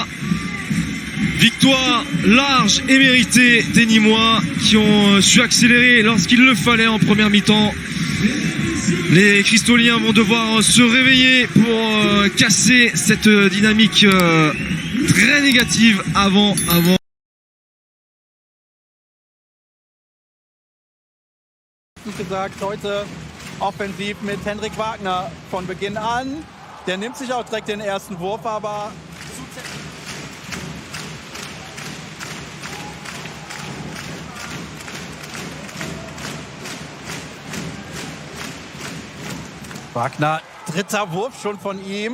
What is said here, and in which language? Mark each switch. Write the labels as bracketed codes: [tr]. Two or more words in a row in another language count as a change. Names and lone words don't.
[fr] Victoire large et méritée des Nîmois qui ont su accélérer lorsqu'il le fallait en première mi-temps. Les Cristoliens vont devoir se réveiller pour casser cette dynamique très négative avant. [de] Gesagt, heute offensiv mit Hendrik Wagner von Beginn an. Der nimmt sich auch direkt den ersten Wurf, aber Wagner, dritter Wurf schon von ihm.